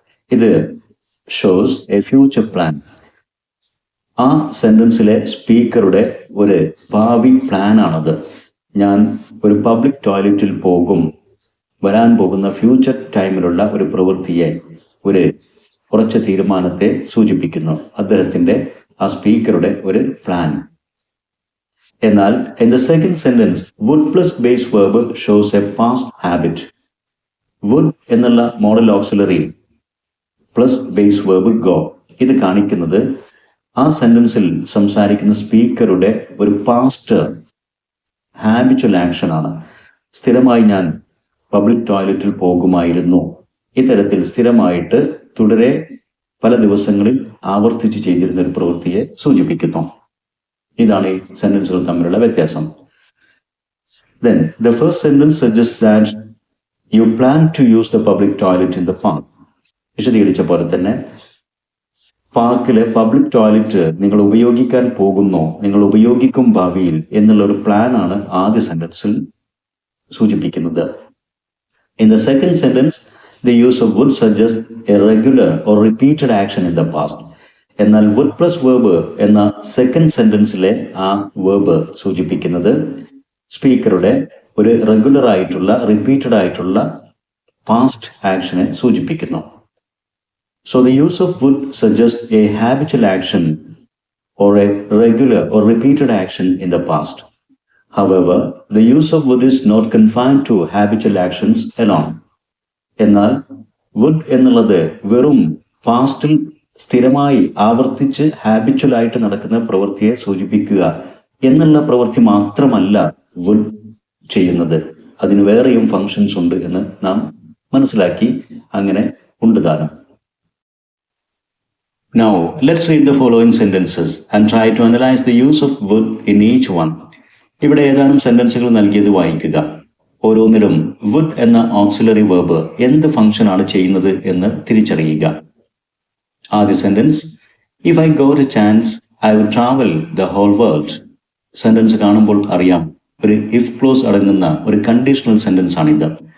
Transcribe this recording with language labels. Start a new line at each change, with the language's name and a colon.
Malayalam: ഇത്
English: Shows a future plan.
Malayalam: ആ സെന്റൻസിലെ സ്പീക്കറുടെ ഒരു ഭാവി പ്ലാൻ ആണത്. ഞാൻ ഒരു പബ്ലിക് ടോയ്ലറ്റിൽ പോകും, വരാൻ പോകുന്ന ഫ്യൂച്ചർ ടൈമിലുള്ള ഒരു പ്രവൃത്തിയെ, ഒരു ഉറച്ച തീരുമാനത്തെ സൂചിപ്പിക്കുന്നു. അദ്ദേഹത്തിന്റെ, ആ സ്പീക്കറുടെ ഒരു പ്ലാൻ. എന്നാൽ
English: in the second sentence, would plus base verb shows a past habit.
Malayalam: would എന്നുള്ള modal auxiliary plus base verb go, ഇത് കാണിക്കുന്നത് ആ സെന്റൻസിൽ സംസാരിക്കുന്ന സ്പീക്കറുടെ ഒരു പാസ്റ്റ് ഹാബിച്വൽ ആക്ഷൻ ആണ്. സ്ഥിരമായി ഞാൻ പബ്ലിക് ടോയ്ലറ്റിൽ പോകുമായിരുന്നു. ഇത്തരത്തിൽ സ്ഥിരമായിട്ട് തുടരെ പല ദിവസങ്ങളിൽ ആവർത്തിച്ച് ചെയ്തിരുന്ന ഒരു പ്രവൃത്തിയെ സൂചിപ്പിക്കുന്നു. ഇതാണ് ഈ സെന്റൻസുകൾ തമ്മിലുള്ള വ്യത്യാസം.
English: Then the first sentence suggests that you plan to use the public toilet in the park.
Malayalam: വിശദീകരിച്ച പോലെ തന്നെ പാർക്കിലെ പബ്ലിക് ടോയ്ലറ്റ് നിങ്ങൾ ഉപയോഗിക്കാൻ പോകുന്നു, നിങ്ങൾ ഉപയോഗിക്കും ഭാവിയിൽ എന്നുള്ള ഒരു പ്ലാൻ ആണ് ആദ്യ സെന്റൻസിൽ സൂചിപ്പിക്കുന്നത്.
English: In the second sentence, the use of would suggests a regular or repeated action in the past.
Malayalam: എന്നാൽ വുഡ് പ്ലസ് വേർബ് എന്ന സെക്കൻഡ് സെന്റൻസിലെ ആ വേർബ് സൂചിപ്പിക്കുന്നത് സ്പീക്കറുടെ ഒരു റെഗുലർ ആയിട്ടുള്ള, റിപ്പീറ്റഡ് ആയിട്ടുള്ള പാസ്റ്റ് ആക്ഷനെ സൂചിപ്പിക്കുന്നു.
English: So the use of would suggest a habitual action or a regular or repeated action in the past. However the use of would is not confined to habitual actions alone.
Malayalam: എന്നാൽ would എന്നുള്ളത് വെറും പാസ്റ്റിൽ സ്ഥിരമായി ആവർത്തിച്ച് habitual ആയിട്ട് നടക്കുന്ന പ്രവൃത്തിയെ സൂചിപ്പിക്കുക എന്നുള്ള പ്രവൃത്തി മാത്രമല്ല വുഡ് ചെയ്യുന്നത്. അതിന് വേറെയും ഫങ്ഷൻസ് ഉണ്ട് എന്ന് നാം മനസ്സിലാക്കി. അങ്ങനെ ഉണ്ട് താനും.
English: Now let's read the following sentences and try to analyze the use of would in each one.
Malayalam: ഇവിടെ ഏതാനും സെന്റൻസുകൾ നൽകിയത് വായിക്കുക. ഓരോന്നിലും വുഡ് എന്ന ഓക്സിലറി വേർബ് എന്ത് ഫംഗ്ഷൻ ആണ് ചെയ്യുന്നത് എന്ന് തിരിച്ചറിയുക. ആദ്യ sentence,
English: If I got a chance I will travel the whole world.
Malayalam: Sentence കാണുമ്പോൾ അറിയാം, ഒരു ഇഫ് ക്ലോസ് അടങ്ങുന്ന ഒരു കണ്ടീഷണൽ സെന്റൻസ് ആണിത്.